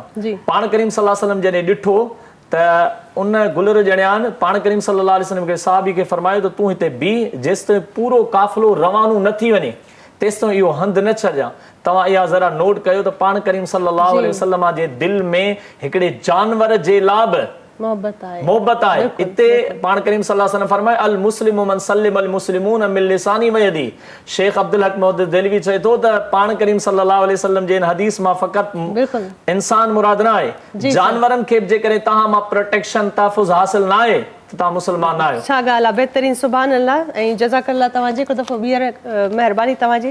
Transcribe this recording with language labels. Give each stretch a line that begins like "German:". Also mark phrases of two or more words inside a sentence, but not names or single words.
Sindhi: पाण करीम
Arabic: صلى الله عليه وسلم
Sindhi: जॾहिं ॾिठो त उन गुलर ॼणियान पाण करीम
Arabic: صلى الله عليه وسلم
Sindhi: खे साहबी खे फरमायो त तूं हिते बीह, जेसिताईं पूरो काफ़िलो रवानो न थी वञे तेसिताईं इहो हंधि न छॾिजां। तव्हां इहा ज़रा नोट कयो त पाण करीम
Arabic: صلى الله عليه وسلم
Sindhi: जे दिलि में हिकिड़े जानवर जे लाइ बि मोहबत आहे। हिते पाण करीम
Arabic: صلى الله عليه وسلم
Sindhi: फरमाए
Arabic: المسلم من سلم المسلمون من لساني ويدي.
Sindhi: शेख अब्दुल हक मुहद्दिस देलवी चए थो त पाण करीम
Arabic: صلى الله عليه وسلم
Sindhi: जे इन हदीस मां फ़क़त इंसान मुराद न आहे, जानवरनि खे बि जेकॾहिं तव्हां मां प्रोटेक्शन तहफ़ुज़ हासिल न आहे त तव्हां मुस्लमान न आहियो। छा ॻाल्हि आहे, बहितरीन,
Arabic: سبحان الله
Sindhi: ऐं जज़ाकल्ला तव्हांजी। हिकु दफ़ो ॿीहर महिरबानी तव्हांजी।